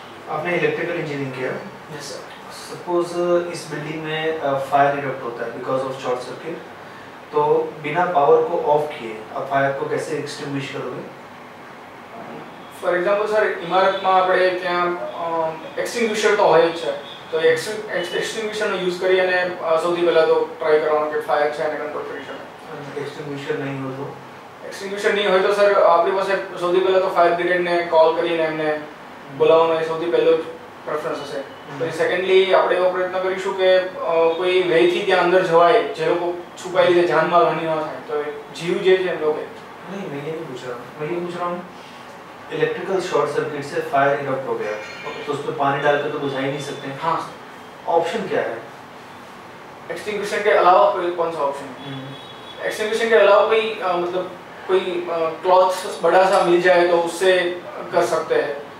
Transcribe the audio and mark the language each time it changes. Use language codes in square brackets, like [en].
[hi] आपने electrical engineering किया. Yes sir. Suppose इस बिल्डिंग में फायर इरप्ट होता है बिकॉज ऑफ शॉर्ट सर्किट, तो बिना पावर को ऑफ किए आप फायर को कैसे एक्सटिंग्विश करोगे? [gu] ફોર એક્ઝામ્પલ સર ઇમારતમાં આપણે ત્યાં એક્સટિંગ્વિશર તો હોય જ છે. તો એક્સટિંગ્વિશરનો યુઝ કરી અને સૌથી પહેલા તો ટ્રાય કરવાનો કે ફાયર છે એને કંટ્રોલ કરી શકાય. [hi] एक्सटिंग्विशर नहीं हो तो? [gu] એક્સટિંગ્વિશર નહીં હોય તો સર આપણી પાસે સૌથી પહેલા તો ફાયર બ્રિગેડને કોલ કરીને એમને બોલાવવાનો એ સૌથી પહેલો પ્રેફરન્સ હશે. પછી સેકન્ડલી આપણે એવો પ્રયત્ન કરીશું કે કોઈ વેથી ત્યાં અંદર જવાય જે લોકો છુપાઈ રીતે જાનમાલ હાનિ ન થાય. તો જીવ જે છે લોકો [hi] नहीं, मैं ये नहीं पूछ रहा हूँ. मैं ये पूछ रहा हूँ इलेक्ट्रिकल शॉर्ट सर्किट से फायर इरप्ट हो गया तो उसमें पानी डाल के तो बुझा ही नहीं सकते. हाँ. ऑप्शन क्या है? एक्सटिंग्विशर के अलावा कोई कौन सा ऑप्शन है? एक्सटिंग्विशर के अलावा कोई मतलब कोई क्लॉथ बड़ा सा मिल जाए तो उससे कर सकते हैं.